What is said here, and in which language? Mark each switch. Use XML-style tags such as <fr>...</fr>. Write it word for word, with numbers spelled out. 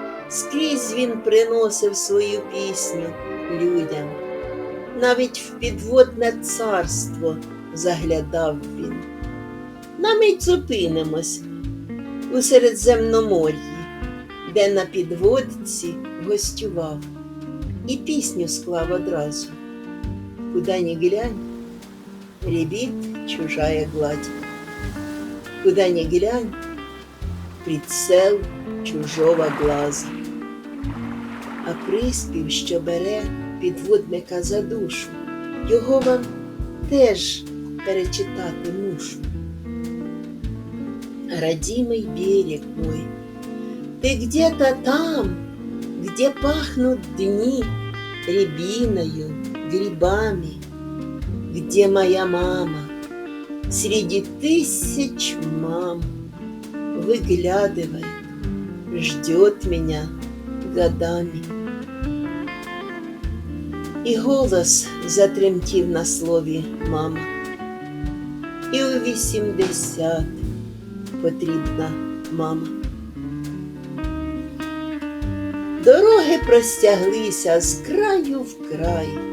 <uk>Скрізь він приносив свою пісню людям. Навіть в підводне царство заглядав він. На мить зупинимось у Середземномор'ї, де на підводці гостював. І пісню склав одразу.</uk> <ru>Куда не глянь, рябит чужая гладь. Куда не глянь, прицел чужого глаза.</ru> <uk>А приспів, що бере підводника за душу, його вам теж перечитати мушу.</uk> <ru>Родимый берег мой, ты где-то там, где пахнут дни рябиною, грибами, где моя мама среди тысяч мам выглядывает, ждет меня годами.</ru> <uk>И голос затремтів на слові мама, і у вісімдесят потрібна мама. Дороги простяглися з краю в край.</uk>